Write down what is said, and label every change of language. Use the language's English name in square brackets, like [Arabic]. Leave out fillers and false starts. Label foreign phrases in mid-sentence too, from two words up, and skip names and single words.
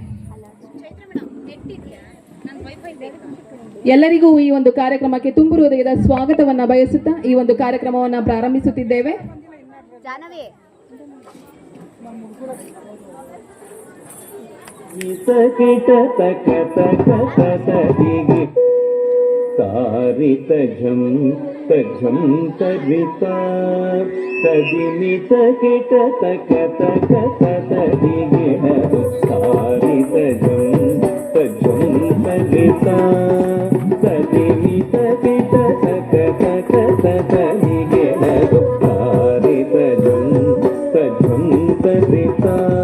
[Kannada] ಎಲ್ಲರಿಗೂ ಈ ಒಂದು ಕಾರ್ಯಕ್ರಮಕ್ಕೆ ತುಂಬು ಹೃದಯದ ಸ್ವಾಗತವನ್ನ ಬಯಸುತ್ತಾ ಈ ಒಂದು ಕಾರ್ಯಕ್ರಮವನ್ನ ಪ್ರಾರಂಭಿಸುತ್ತಿದ್ದೇವೆ. ತಾರಿತ ಝಂ ತಂ ತರಿತಾ ತದಿಮಿತ ಕಿಟ ತಕ ತಕ ತದಿಗಿಣ ತಾರಿತ ಝಂ ತಂ ತರಿತಾ ತದಿಮಿತ ಕಿಟ ತಕ ತಕ ತದಿಗಿಣ ತಾರಿತ ಝಂ ತಂ ತರಿತಾ